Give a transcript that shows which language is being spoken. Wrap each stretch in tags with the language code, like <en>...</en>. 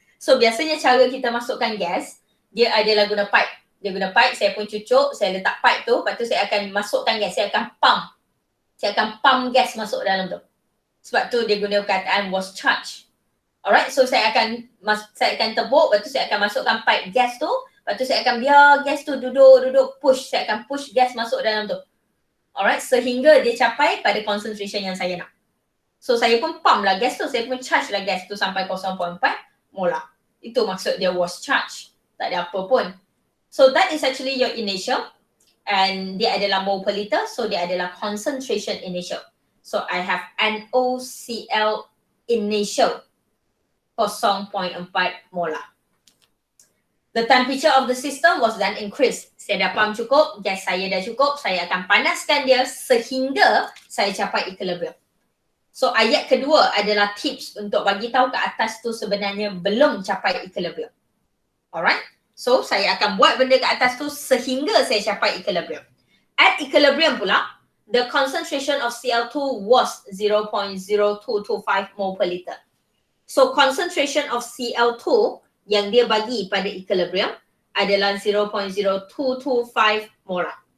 <ms>So biasanya cara kita masukkan gas, dia adalah guna pipe. Dia guna pipe, saya pun cucuk, saya letak pipe tu, lepas tu saya akan masukkan gas, saya akan pump. Saya akan pump gas masuk dalam tu. Sebab tu dia guna perkataan was charged. Alright, so saya akan tebuk, lepas tu saya akan masukkan pipe gas tu, lepas tu saya akan biar gas tu duduk push, saya akan push gas masuk dalam tu. Alright, sehingga dia capai pada concentration yang saya nak. So saya pun pump lah gas tu, saya pun charge lah gas tu sampai 0.4 molar. Itu maksud dia was charged. Tak ada apa pun.</ms> <en>So that is actually your initial.</en> <ms>And dia adalah mole per liter, so dia adalah concentration initial.</ms> <en>So I have NaOCl initial 0.4 molar. The temperature of the system was then increased.</en> <ms>Saya dah pump cukup, gas saya dah cukup, saya akan panaskan dia sehingga saya capai equilibrium. So ayat kedua adalah tips untuk bagi tahu ke atas tu sebenarnya belum capai equilibrium. Alright? So saya akan buat benda ke atas tu sehingga saya capai equilibrium.</ms> <en>At equilibrium pula, the concentration of Cl2 was 0.0225 mole per liter.</en> <ms>So concentration of Cl2 yang dia bagi pada equilibrium adalah 0.0225 molar.</ms>